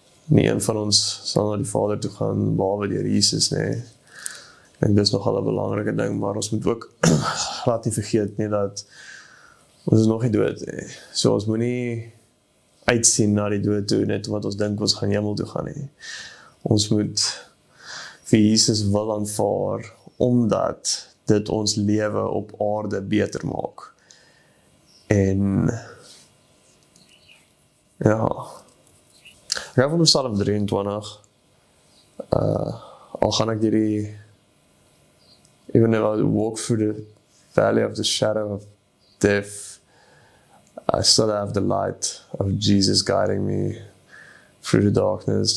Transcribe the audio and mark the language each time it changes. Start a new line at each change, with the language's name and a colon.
Afrikaans: Nie een van ons sal na die Vader toe gaan, behalwe deur Jesus, nee. Ek dink dis nogal 'n belangrike ding, maar ons moet ook laat nie vergeet nie, dat ons is nog nie dood, nee. So ons moet nie uitsien na die dood toe, net omdat ons dink ons gaan hemel toe gaan nie. Ons moet vir Jesus wil aanvaar, omdat dit ons lewe op aarde beter maak. En ja, ek hou van Psalm 23, al gaan ek die,
English: even if I walk through the valley of the shadow of death, I still have the light of Jesus guiding me through the darkness.